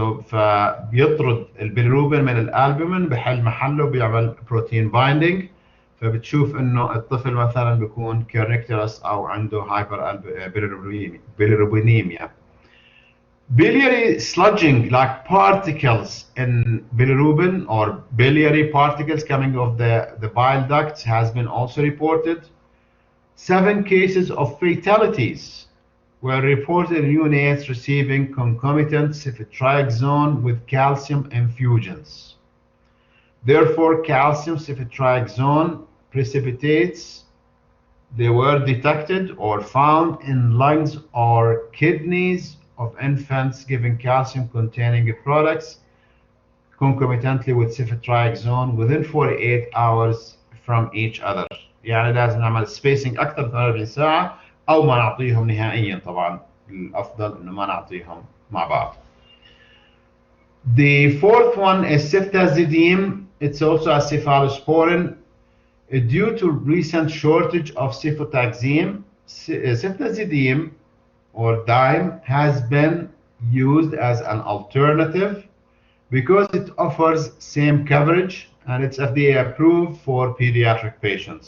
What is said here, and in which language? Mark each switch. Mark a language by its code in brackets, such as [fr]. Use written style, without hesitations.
[ar] فبيطرد البيليروبين من الالبومين بحل محله بيعمل بروتين بايندينج، فبتشوف انه الطفل مثلا بيكون كيرنيكترس او عنده هايبر بيليروبينيميا. [en] Biliary sludging, like particles in bilirubin or biliary particles coming off the bile ducts, has been also reported. 7 cases of fatalities were reported in neonates receiving concomitant ceftriaxone with calcium infusions. Therefore, calcium ceftriaxone precipitates, they were detected or found in lungs or kidneys of infants given calcium-containing products concomitantly with ceftriaxone within 48 hours from each other. [ar] يعني لازم نعمل spacing أكثر من 48 ساعة أو ما نعطيهم نهائيا. طبعا الأفضل إنه ما نعطيهم مع بعض. [en] The fourth one is ceftazidime. It's also a cephalosporin. Due to recent shortage of cefotaxime, ceftazidime or dime has been used as an alternative because it offers same coverage and it's FDA approved for pediatric patients.